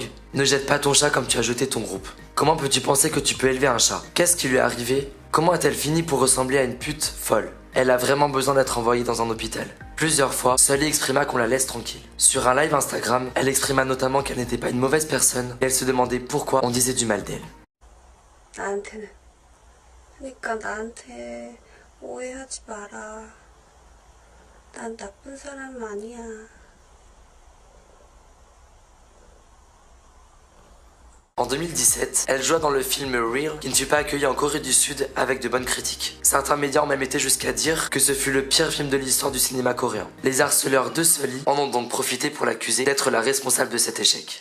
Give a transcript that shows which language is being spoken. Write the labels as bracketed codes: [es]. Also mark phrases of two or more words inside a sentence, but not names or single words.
[fr] Ne jette pas ton chat comme tu as jeté ton groupe. Comment peux-tu penser que tu peux élever un chat? Qu'est-ce qui lui est arrivé? Comment a-t-elle fini pour ressembler à une pute folle? Elle a vraiment besoin d'être envoyée dans un hôpital. Plusieurs fois, Sully exprima qu'on la laisse tranquille. Sur un live Instagram, elle exprima notamment qu'elle n'était pas une mauvaise personne et elle se demandait pourquoi on disait du mal d'elle. [ko] 나한테는. 그러니까 나한테 오해하지 마라. 난 나쁜 사람 아니야. [fr] En 2017, elle joua dans le film Real, qui ne fut pas accueilli en Corée du Sud avec de bonnes critiques. Certains médias ont même été jusqu'à dire que ce fut le pire film de l'histoire du cinéma coréen. Les harceleurs de Sully en ont donc profité pour l'accuser d'être la responsable de cet échec.